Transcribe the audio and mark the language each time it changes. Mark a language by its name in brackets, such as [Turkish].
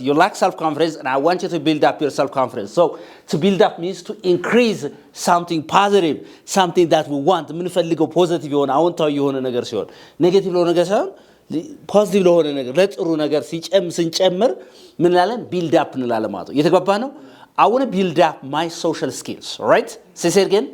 [English] You lack self-confidence, and I want you to build up your self-confidence. So, to build up means to increase something positive, something that we want. [Amharic] የምንፈልገው ፖዚቲቭ የሆነ አዎንታዊ የሆነ ነገር ሲሆን ኔጌቲቭ የሆነ ነገር ሳይሆን ፖዚቲቭ የሆነ ነገር ለጥሩ ነገር ስንጨምር ምን እንላለን? build up እንላለን ማለት ነው። እየተግባባ ነው? [English] I want to build up my social skills, all right? Say it again.